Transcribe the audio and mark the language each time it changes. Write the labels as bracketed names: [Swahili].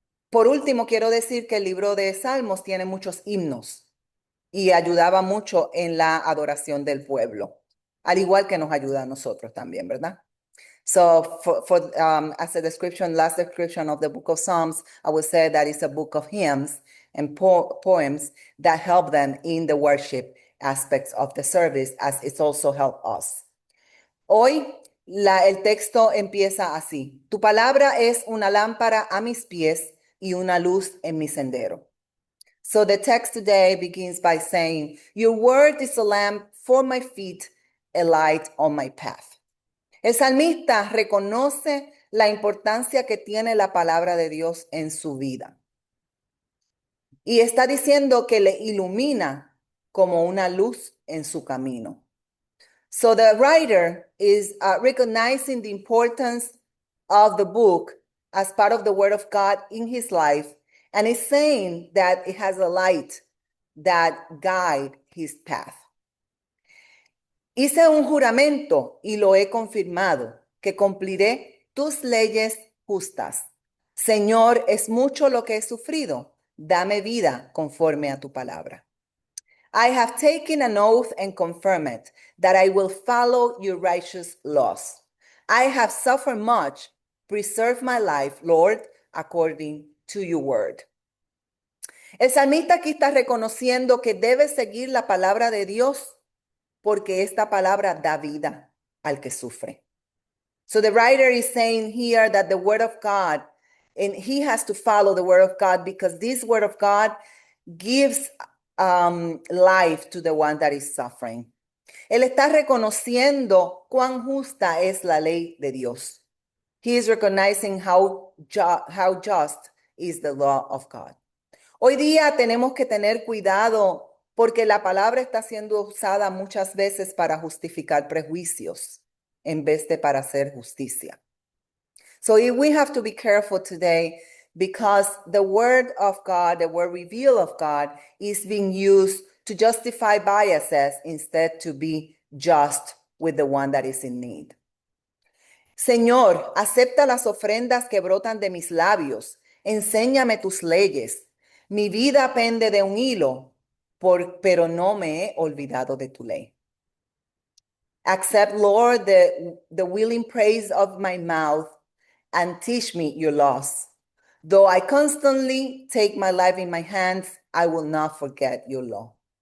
[Spanish] Por último, quiero decir que el libro de Salmos tiene muchos himnos y ayudaba mucho en la adoración del pueblo, al igual que nos ayuda a nosotros también, ¿verdad? [English] So as a description, last description of the book of Psalms, I would say that it's a book of hymns and poems that help them in the worship aspects of the service, as it's also helped us. [Spanish] Hoy el texto empieza así: tu palabra es una lámpara a mis pies y una luz en mi sendero. [English] So the text today begins by saying, your word is a lamp for my feet, a light on my path. [Spanish] El salmista reconoce la importancia que tiene la palabra de Dios en su vida. Y está diciendo que le ilumina como una luz en su camino. [English] So the writer is recognizing the importance of the book as part of the word of God in his life, and is saying that it has a light that guides his path. [Spanish] Hice un juramento y lo he confirmado, que cumpliré tus leyes justas, Señor, es mucho lo que he sufrido. Dame vida conforme a tu palabra. [English] I have taken an oath and confirm it, that I will follow your righteous laws. I have suffered much. Preserve my life, Lord, according to your word. [Spanish] El salmista aquí está reconociendo que debe seguir la palabra de Dios porque esta palabra da vida al que sufre. [English] So the writer is saying here that the word of God, and he has to follow the word of God because this word of God gives life to the one that is suffering. [Spanish] Él está reconociendo cuán justa es la ley de Dios. [English] He is recognizing how just is the law of God. [Spanish] Hoy día tenemos que tener cuidado porque la palabra está siendo usada muchas veces para justificar prejuicios en vez de para hacer justicia. [English] So we have to be careful today because the word of God, the word revealed of God, is being used to justify biases instead to be just with the one that is in need. [Spanish] Señor, acepta las ofrendas que brotan de mis labios. Enséñame tus leyes. Mi vida pende de un hilo, pero no me he olvidado de tu ley. [English] Accept, Lord, the willing praise of my mouth and teach me your laws. Though I constantly take my life in my hands, I will not forget your law.